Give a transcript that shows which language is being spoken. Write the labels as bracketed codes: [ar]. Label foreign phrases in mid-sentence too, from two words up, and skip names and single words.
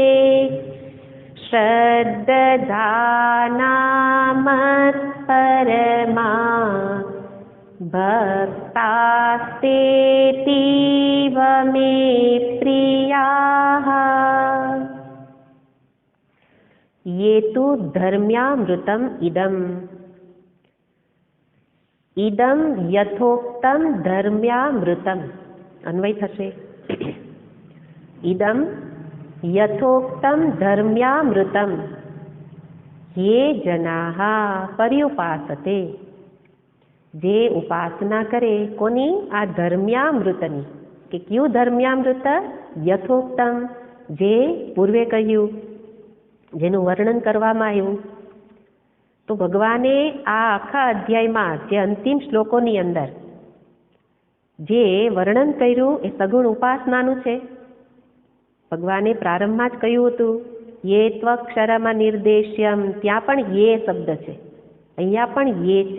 [sa] श्रद्धानामत्परमा भक्तास्तेतीव मे प्रियाः ये तु धर्म्यामृतम इदम, इदम यथोक्तम धर्म्यामृतम, [gu] અન્વય થશે. [sa] इदम यथोक्तम धर्म्यामृतम ये जनाः पर्युपासते, [gu] જે ઉપાસના કરે કોની? આ ધર્મ્યામૃતની. કે કયું ધર્મ્યામૃત? યથોક્તમ, જે પૂર્વે કહ્યું, જેનું વર્ણન કરવામાં આવ્યું. તો ભગવાને આ આખા અધ્યાયમાં જે અંતિમ શ્લોકોની અંદર જે વર્ણન કર્યું એ સગુણ ઉપાસનાનું છે. ભગવાને પ્રારંભમાં જ કહ્યું હતું [sa] યે ત્વક્ષરમ નિર્દેશ્યમ, [gu] ત્યાં પણ યે શબ્દ છે, અહીંયા પણ યે છે.